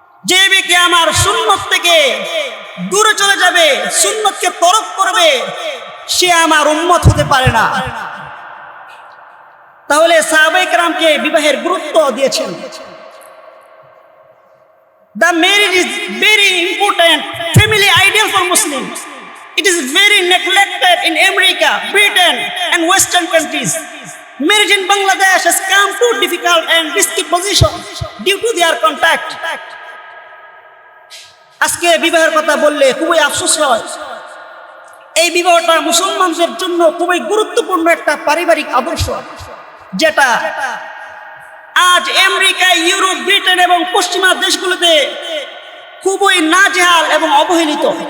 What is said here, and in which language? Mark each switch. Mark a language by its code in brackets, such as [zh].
[bn] যে ব্যক্তি আমার সুন্নত থেকে দূরে চলে যাবে, সুন্নতকে তরক করবে, সে আমার উম্মত হতে পারে না। তাহলে সাহাবায়ে কেরামকে বিবাহের গুরুত্ব দিয়েছেন। [en] The marriage is very important family ideal for Muslims. It is very neglected in America, Britain and Western countries. Marriage in Bangladesh has come to difficult and risky position due to their contact. [bn] আজকে বিবাহের কথা বললে খুবই আফসোস হয়। এই বিবাহটা মুসলমানদের জন্য খুবই গুরুত্বপূর্ণ একটা পারিবারিক আদর্শ, যেটা আজ আমেরিকা, ইউরোপ, ব্রিটেন এবং পশ্চিমা দেশগুলোতে খুবই নাজেহাল এবং অবহেলিত।